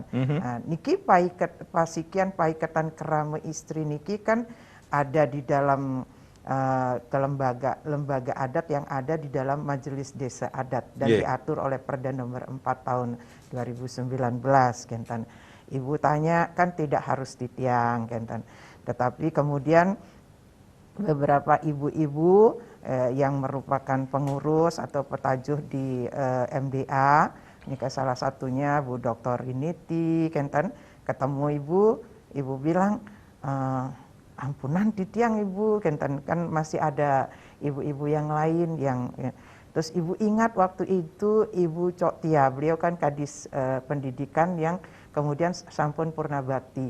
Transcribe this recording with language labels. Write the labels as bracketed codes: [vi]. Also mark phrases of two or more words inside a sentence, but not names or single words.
[id] Niki Pasikian Paiketan Krama Istri niki kan ada di dalam lembaga adat yang ada di dalam Majelis Desa Adat dan diatur oleh Perda nomor 4 tahun 2019, kentan. Ibu tanya kan tidak harus ditiang, kentan. Tetapi kemudian beberapa ibu-ibu yang merupakan pengurus atau petajuh di MDA, ini salah satunya Bu Dr. Riniti, kentan, ketemu Ibu bilang, [ban] ampunan ditiang Ibu, [id] kan masih ada ibu-ibu yang lain yang terus Ibu ingat waktu itu Ibu Cok Tia, beliau kan Kadis Pendidikan yang kemudian sampun purna bakti.